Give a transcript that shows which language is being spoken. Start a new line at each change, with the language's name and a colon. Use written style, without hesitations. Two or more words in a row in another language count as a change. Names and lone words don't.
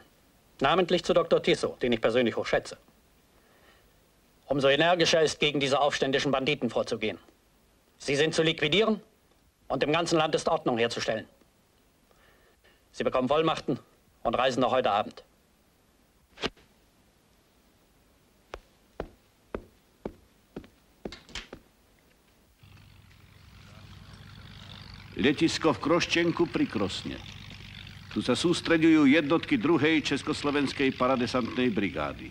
German: Namentlich zu Dr. Tiso, den ich persönlich hoch schätze. Umso energischer ist, gegen diese aufständischen Banditen vorzugehen. Sie sind zu liquidieren und im ganzen Land ist Ordnung herzustellen. Sie bekommen Vollmachten und reisen noch heute Abend.
Slovak: Letisko v Kroščenku pri Krosne. Tu sa sústreďujú jednotky 2. Československej paradesantnej brigády.